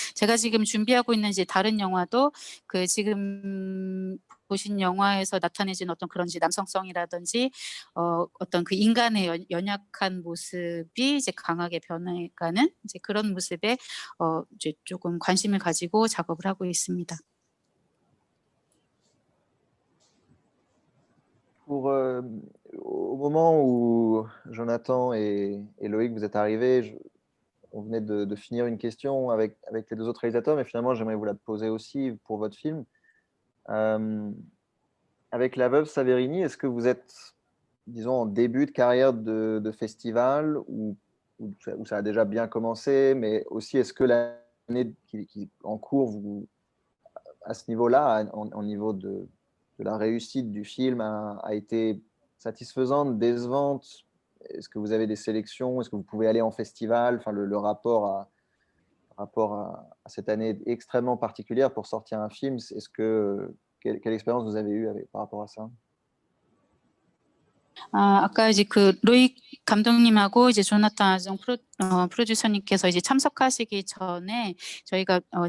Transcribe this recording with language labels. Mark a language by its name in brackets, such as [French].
[Korean] 제가 지금 준비하고 있는 이제 다른 영화도 그 지금 보신 영화에서 나타내진 어떤 그런 이제 남성성이라든지 어떤 그 인간의 연약한 모습이 이제 강하게 변해가는 이제 그런 모습에 이제 조금 관심을 가지고 작업을 하고 있습니다. [French] Au moment où Jonathan et Loïc, vous êtes arrivés, on venait de finir une question avec les deux autres réalisateurs, mais finalement, j'aimerais vous la poser aussi pour votre film. Avec La Veuve Saverini, est-ce que vous êtes, disons, en début de carrière de festival où ça a déjà bien commencé, mais aussi est-ce que l'année qui en cours, à ce niveau-là, en niveau de la réussite du film a été satisfaisante, décevante? Est-ce que vous avez des sélections? Est-ce que vous pouvez aller en festival? Enfin, le rapport à cette année extrêmement particulière pour sortir un film, quelle expérience vous avez eue par rapport à ça? [Korean] 아까 이제 그 로익 감독님하고 이제 조나탄 아정 프로듀서님께서 이제 참석하시기 전에 저희가